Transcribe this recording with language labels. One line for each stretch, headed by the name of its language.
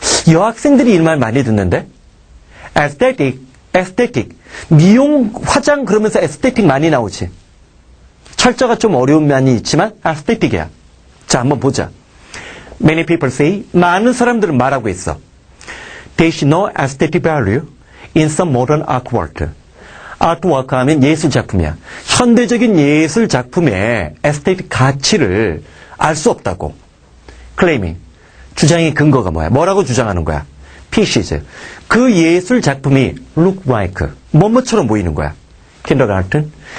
Korean: 여학생들이 이 말 많이 듣는데?
English: aesthetic.
Korean: 미용, 화장 그러면서 aesthetic 많이 나오지. 철자가 좀 어려운 면이 있지만 aesthetic이야. 자, 한번 보자.
English: Many people say,
Korean: 많은 사람들은 말하고 있어.
English: There is no aesthetic value in some modern artwork.
Korean: 아트워크 하면 예술 작품이야. 현대적인 예술 작품의 에스테틱 가치를 알 수 없다고. claiming. 주장의 근거가 뭐야? 뭐라고 주장하는 거야? pieces. 그 예술 작품이
English: look like.
Korean: 뭐뭐처럼 보이는 거야. kindergarten.